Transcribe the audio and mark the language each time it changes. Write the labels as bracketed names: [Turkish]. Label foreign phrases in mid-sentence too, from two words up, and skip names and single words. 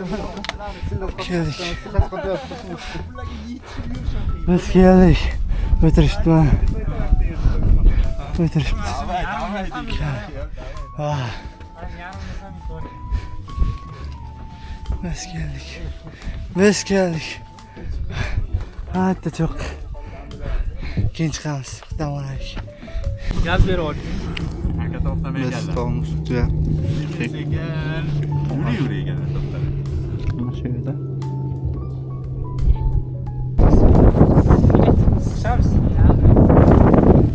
[Uzbek] keldik. Biz keldik. O'tirishdi. O'tirishdi. [Turkish] Biz geldik. Hatta çok. [Uzbek] Keyin chiqamiz. Dam olaylik. Gaz beryapti. Aka to'xtamay Biz keldi. to'g'imiz ustida. Yuri ekan to'xtadi. Mana shu yerda. Chiqamiz.